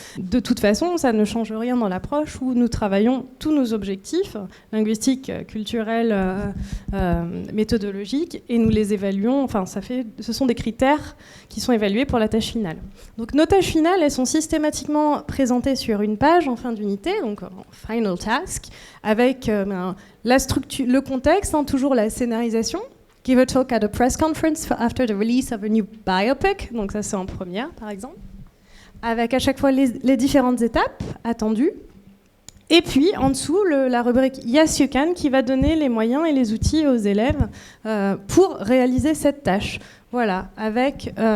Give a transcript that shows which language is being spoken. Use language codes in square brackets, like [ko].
[fr] De toute façon, ça ne change rien dans l'approche où nous travaillons tous nos objectifs linguistiques, culturels, méthodologiques, et nous les évaluons. Ce sont des critères qui sont évalués pour la tâche finale. Donc nos tâches finales, elles sont systématiquement présentées sur une page en fin d'unité, donc en final task, avec la structure, le contexte, toujours la scénarisation. [en] Give a talk at a press conference after the release of a new biopic. [fr] Donc ça, c'est en première, par exemple. Avec à chaque fois les différentes étapes attendues. Et puis, en dessous, la rubrique Yes You Can, qui va donner les moyens et les outils aux élèves pour réaliser cette tâche. Voilà, avec